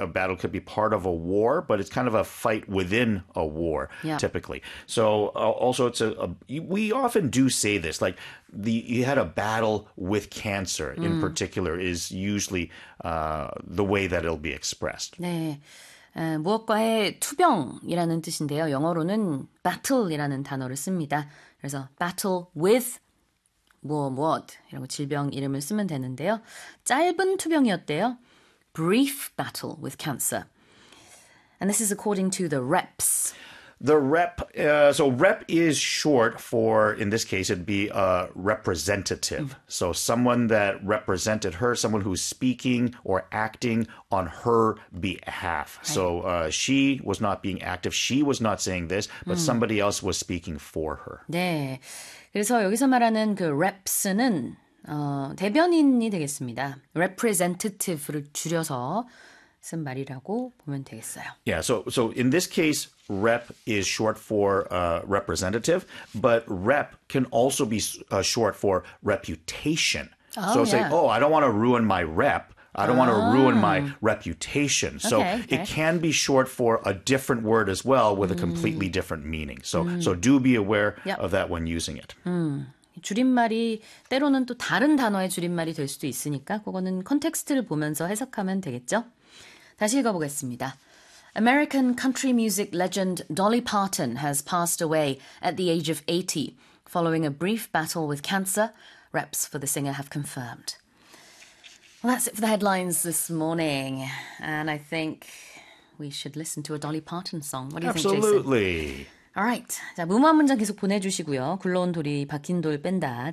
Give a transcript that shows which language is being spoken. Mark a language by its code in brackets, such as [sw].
[en] A battle could be part of a war, but it's kind of a fight within a war, typically. So also it's we often do say this, like you had a battle with cancer in particular is usually the way that it'll be expressed. [ko] 네. 무엇과의 투병이라는 뜻인데요. 영어로는 battle이라는 단어를 씁니다. 그래서 battle with 무엇, 이런 질병 이름을 쓰면 되는데요. 짧은 투병이었대요. [en] Brief battle with cancer. And this is according to the reps. Rep is short for, in this case, it'd be a representative. So someone that represented her, someone who's speaking or acting on her behalf. So she was not being active. She was not saying this, but somebody else was speaking for her. [ko] 네. 그래서 여기서 말하는 그 reps는 대변인이 되겠습니다. representative를 줄여서 쓴 말이라고 보면 되겠어요. [en] Yeah, so in this case, rep is short for representative, but rep can also be short for reputation. Oh, So say, yeah. oh, I don't want to ruin my rep. I don't want to ruin my reputation. So Okay, it okay. can be short for a different word as well with a completely different meaning. So do be aware of that when using it. [ko] 줄임말이 때로는 또 다른 단어의 줄임말이 될 수도 있으니까 그거는 컨텍스트를 보면서 해석하면 되겠죠? 다시 읽어보겠습니다. [en] American country music legend Dolly Parton has passed away at the age of 80 following a brief battle with cancer. Reps for the singer have confirmed. Well, that's it for the headlines this morning. And I think we should listen to a Dolly Parton song. What do you think, Jason? Absolutely. All right. [ko] 자, 무모한 문장 계속 보내주시고요. 굴러온 돌이 박힌 돌 뺀다.